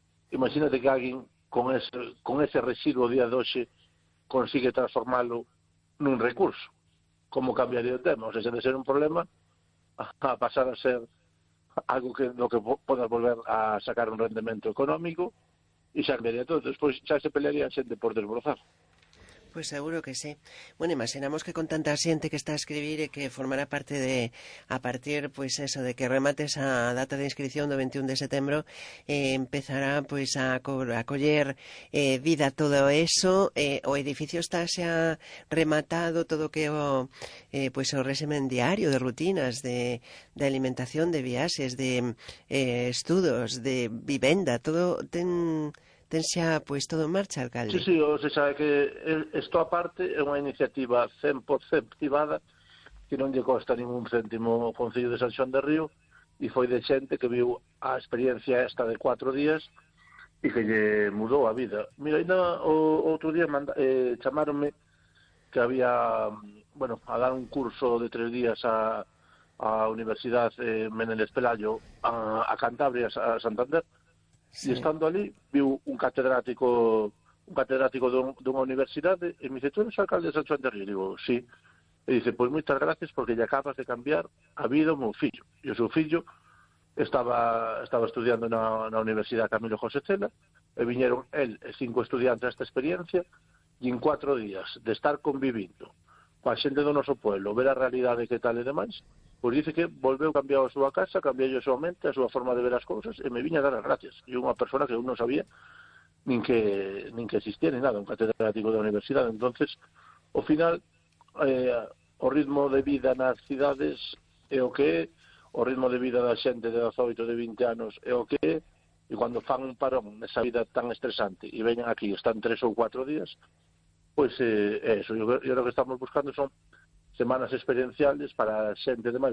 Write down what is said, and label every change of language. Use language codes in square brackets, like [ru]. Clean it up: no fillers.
[gl] Imagínate que alguén con ese residuo día de hoxe consigue transformarlo nun recurso. Como cambiaría o tema? O sea, se de ser un problema a pasar a ser algo que no que podas volver a sacar un rendimento económico e xa cambiaría todo. Despois xa se pelearía xente por desbrozar. [es] Pues seguro que sí. Bueno, imaginamos que con tanta gente que está a escribir y que formará parte de, a partir, pues eso, de que remate esa data de inscripción del 21 de septiembre, empezará pues a [gl] coller vida [es] todo eso. [gl] O edificio está xa rematado todo que o, pues o resumen diario de rutinas, de alimentación, de viaxes, de estudos, de vivenda, todo ten... Tense pues todo en marcha, alcalde. Sí, sí, o se sabe que esto aparte é unha iniciativa 100% privada que non lle costa ningún céntimo ao Concello de San Xoán de Río e foi de xente que viu a experiencia esta de 4 días e que lle mudou a vida. Mira, ainda o outro día chamáronme que había, bueno, a dar un curso de 3 días a Universidade Menéndez Pelayo a Cantabria, a Santander. [es] Sí. Y estando allí, vi un catedrático de una universidad y me dice, ¿tú eres alcalde de San Juan de Río? Y digo, sí. Y dice, pues muchas gracias porque ya acabas de cambiar a vida a mi hijo. Y su hijo estaba estudiando en la Universidad Camilo José Cela y vinieron él y 5 estudiantes a esta experiencia y en 4 días de estar conviviendo con la gente de nuestro pueblo, ver la realidad de qué tal y demás... [gl] Pues dice que volveu cambiado a súa casa, cambiou yo a súa mente, a súa forma de ver as cousas, e me viña a dar as gracias. E unha persona que eu non sabía nin que existía, nin nada, un catedrático da universidade. Entonces, ao final, o ritmo de vida nas cidades é o que é, o ritmo de vida da xente de 18, de 20 anos é o que é, e cando fan un parón nesa vida tan estresante e veñan aquí, están 3 ou 4 días, pois eso, [es] yo lo que estamos buscando son semanas experienciales [gl] para xente demais.